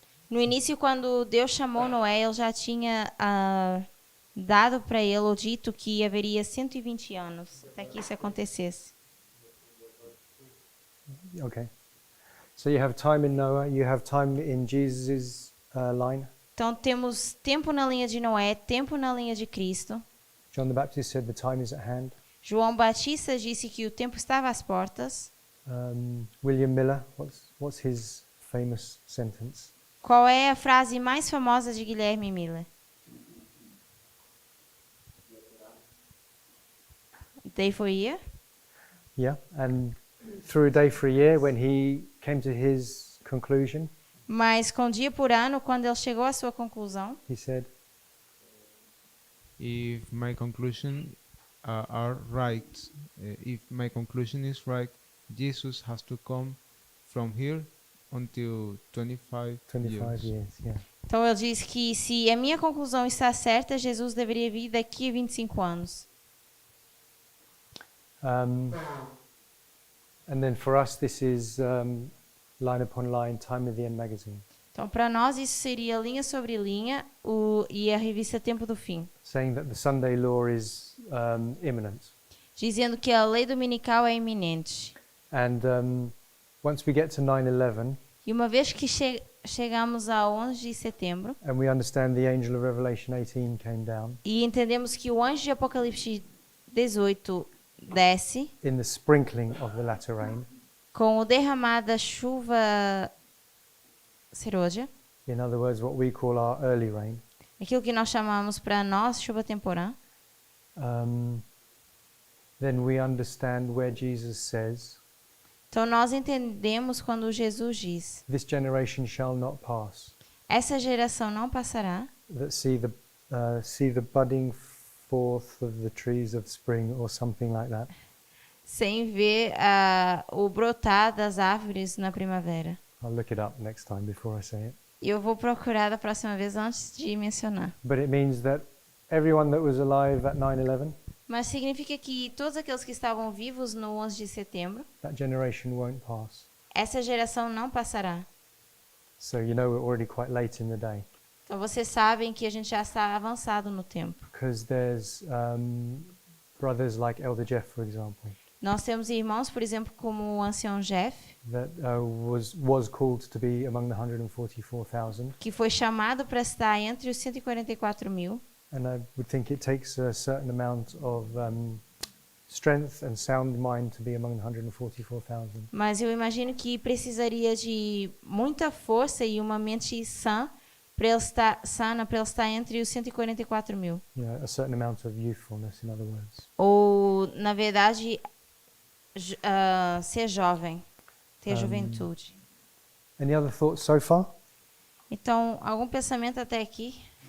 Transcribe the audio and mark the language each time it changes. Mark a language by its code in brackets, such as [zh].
[pt] No início, quando Deus chamou Noé, ele já tinha dado para ele o dito que haveria 120 anos até que isso acontecesse. [en] Okay. So you have time in Noah, you have time in Jesus' line. [pt] Então, temos tempo na linha de Noé, tempo na linha de Cristo. [en] John the Baptist said the time is at hand. [pt] João Batista disse que o tempo estava às portas. [en] William Miller, what's his famous sentence? [pt] Qual é a frase mais famosa de Guilherme Miller? [en] Day for a year? Yeah, and through a day for a year, when he came to his conclusion, [pt] Mas com dia por ano, quando ele chegou à sua conclusão, [en] he said, If my conclusion are right, if my conclusion is right, Jesus has to come from here until 25 25 years, yeah. [pt] então ele diz que se a minha conclusão está certa, Jesus deveria vir daqui a 25 anos. [en] And then for us, this is Line Upon Line, Time of the End magazine, [pt] Então, para nós, isso seria linha sobre linha e a revista Tempo do Fim, [en] saying that the Sunday law is imminent. [pt] dizendo que a lei dominical é iminente. [en] And once we get to 9/11, [pt] E uma vez que chegamos a 11 de setembro [en] and we understand the angel of Revelation 18 came down, [pt] e entendemos que o anjo de Apocalipse 18 desce [en] in the sprinkling of the latter rain, [pt] com o derramar da chuva serôdia, [en] in other words, what we call our early rain, [pt] aquilo que nós chamamos para nós chuva temporã, [en] then we understand where Jesus says, [pt] então nós entendemos quando Jesus diz: [en] this generation shall not pass, [pt] essa geração não passará, [en] that see the budding forth of the trees of spring, or something like that. [pt] sem ver o brotar das árvores na primavera. [en] I'll look it up next time before I say it. [pt] E eu vou procurar da próxima vez antes de mencionar. [en] But it means that everyone that was alive at 9/11, [pt] Mas significa que todos aqueles que estavam vivos no 11 de setembro, [en] that generation won't pass. [pt] essa geração não passará. [en] So you know we're already quite late in the day. [pt] Então vocês sabem que a gente já está avançado no tempo. [en] Because there's brothers like Elder Jeff, for example, [pt] Nós temos irmãos, por exemplo, como o ancião Jeff, [en] that was called to be among the 144,000. [pt] que foi chamado para estar entre os 144 mil. [en] And I would think it takes a certain amount of strength and sound mind to be among the 144,000. [pt] Mas eu imagino que precisaria de muita força e uma mente sana para ele estar entre os 144 mil. [en] You know, a certain amount of youthfulness, in other words. [pt] Ou, na verdade, ser jovem, ter juventude. [en] Any other thoughts so far? [pt] Então, algum pensamento até aqui?